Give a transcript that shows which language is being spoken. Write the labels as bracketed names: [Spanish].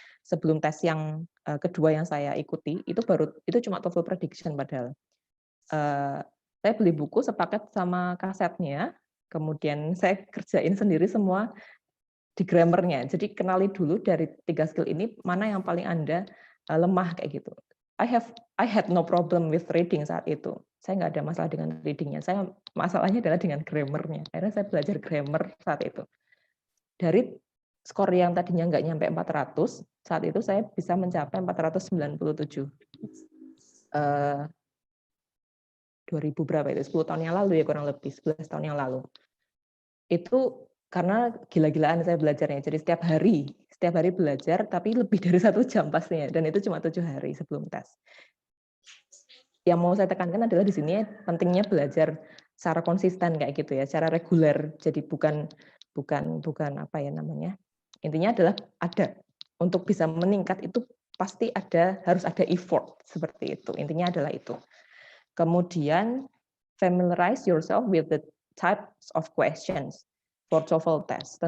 [Indonesian] Sebelum tes yang kedua yang saya ikuti, itu cuma TOEFL prediction padahal. Saya beli buku sepaket sama kasetnya, kemudian saya kerjain sendiri semua di grammarnya. Jadi kenali dulu dari 3 skill ini mana yang paling Anda lemah kayak gitu. [English] I had no problem with reading [Indonesian] saat itu. Saya nggak ada masalah dengan readingnya. Masalahnya adalah dengan grammarnya. Akhirnya saya belajar grammar saat itu. Dari skor yang tadinya nggak nyampe 400, saat itu saya bisa mencapai 497. 2000 berapa itu? 10 tahun yang lalu ya kurang lebih, 11 tahun yang lalu. Itu karena gila-gilaan saya belajarnya. Jadi setiap hari belajar, tapi lebih dari 1 jam pastinya. Dan itu cuma 7 hari sebelum tes. Yang mau saya tekankan adalah di sini pentingnya belajar secara konsisten kayak gitu ya, secara reguler. Jadi bukan apa ya namanya. Intinya adalah ada untuk bisa meningkat itu pasti harus ada effort seperti itu. Intinya adalah itu. Kemudian [English] familiarize yourself with the types of questions for TOEFL test.